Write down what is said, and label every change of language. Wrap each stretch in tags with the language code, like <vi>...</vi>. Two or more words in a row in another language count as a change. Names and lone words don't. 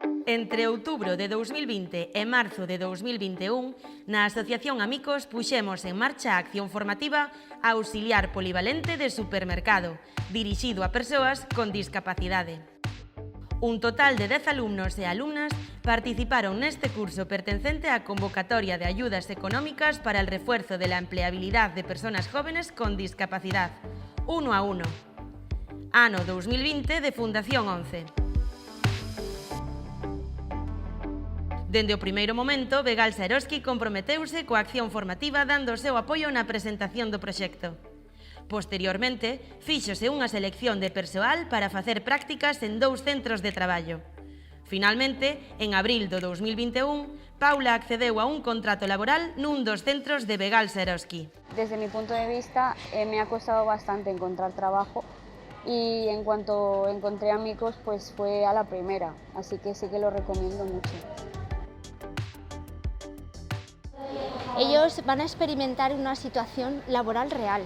<gl>Entre outubro de 2020 e marzo de 2021, na Asociación Amicos puxemos en marcha a acción formativa Auxiliar Polivalente de Supermercado, dirixido a persoas con discapacidade. Un total de 10 alumnos e alumnas participaron neste curso pertencente á convocatoria de</gl> <es>ayudas económicas para el refuerzo de la empleabilidad de personas jóvenes con discapacidad,</es> <gl>1 a 1. Ano 2020 de Fundación 11. Dende o primeiro momento, Begalsa Eroski comprometeuse coa acción formativa dando o seu apoio na presentación do proxecto. Posteriormente, fíxose unha selección de persoal para facer prácticas en 2 centros de traballo. Finalmente, en abril do 2021, Paula accedeu a un contrato laboral nun dos centros de Begalsa Eroski.</gl> <es>Desde mi punto de vista, me ha costado bastante encontrar trabajo y en cuanto encontré amigos, pues fue a la primera, así que sí que lo recomiendo mucho. Ellos van a experimentar una situación laboral real.</es>